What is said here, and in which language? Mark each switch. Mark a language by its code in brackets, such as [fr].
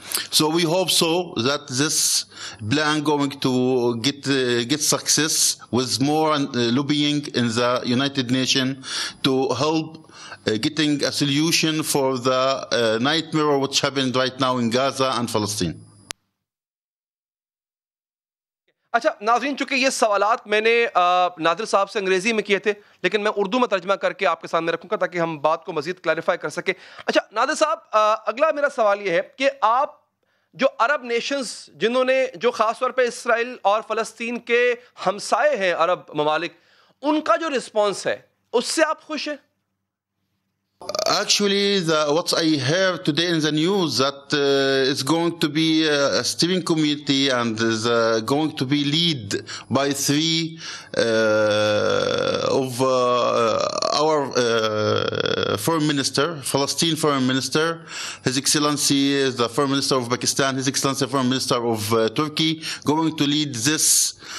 [en] So we hope so that this plan going to get success with more lobbying in the United Nations to help getting a solution for the nightmare which happened right now in Gaza and Palestine. [ur] اچھا ناظرین، چونکہ یہ سوالات میں نے نادر صاحب سے انگریزی میں کیے تھے، لیکن میں اردو میں ترجمہ کر کے آپ کے سامنے رکھوں گا تاکہ ہم بات کو مزید کلیریفائی کر سکیں۔ اچھا نادر صاحب، اگلا میرا سوال یہ ہے کہ آپ جو عرب نیشنز جنہوں نے جو خاص طور پہ اسرائیل اور فلسطین کے ہمسائے ہیں عرب ممالک، ان کا جو رسپانس ہے اس سے آپ خوش ہیں؟ [en] Actually, what I heard today in the news that it's going to be a steering committee and is going to be led by three of our foreign minister, Palestine foreign minister, His Excellency the foreign minister of Pakistan, His Excellency foreign minister of Turkey, going to lead this